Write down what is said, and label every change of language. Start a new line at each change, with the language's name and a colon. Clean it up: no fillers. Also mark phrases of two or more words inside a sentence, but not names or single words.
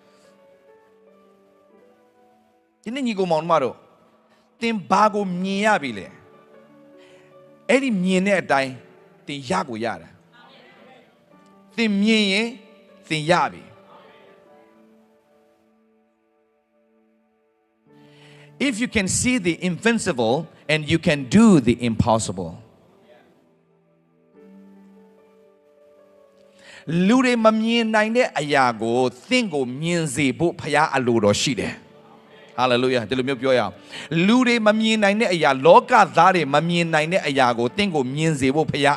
Burmese: ဒီနေ့ညီကောင်မောင်တို့သင်ဘာကိုမြင်ရပြီလဲအဲ့ဒီမြင်တဲ့အတိုင်းသင်ရကိုရတာသင်မြင်ရင်သင်ရပြီ
English: if you can see the invincible and you can do the impossible
Burmese: လူတွေမမြင်နိုင်တဲ့အရာကိုသင်ကိုမြင်စေဖို့ဖခင်အလိုတော်ရှိတယ်ဟာလေလုယာဒီလိုမျိုးပြောရအောင်လူတွေမမြင်နိုင်တဲ့အရာလောကသားတွေမမြင်နိုင်တဲ့အရာကိုသင်ကိုမြင်စေဖို့ဖခင်